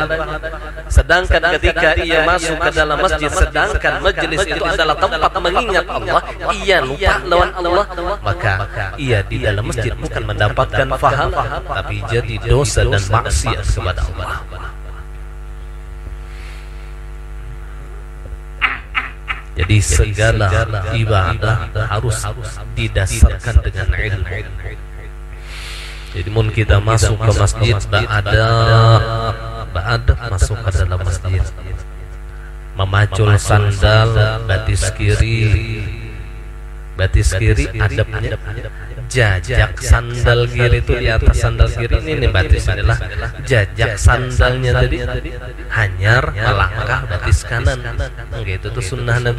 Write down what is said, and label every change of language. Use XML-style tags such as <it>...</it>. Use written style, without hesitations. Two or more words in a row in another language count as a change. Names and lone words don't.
<id>Sedangkan ketika ia masuk ke dalam masjid, sedangkan majelis itu adalah tempat mengingat Allah, ia lupa lawan Allah, maka ia di dalam masjid bukan mendapatkan pahala, tapi jadi dosa dan maksiat kepada Allah. Jadi segala ibadah harus didasarkan dengan ilmu.</id> <bjn>Jadi mun kita masuk ke masjid, ba'ada masuk ke dalam masjid, memacul sandal batis kiri adabnya, jajak sandal kiri itu di atas sandal kiri, ini batis inilah jajak sandalnya tadi, hanyar melangkah batis kanan, gitu tuh sunnah Nabi.</bjn>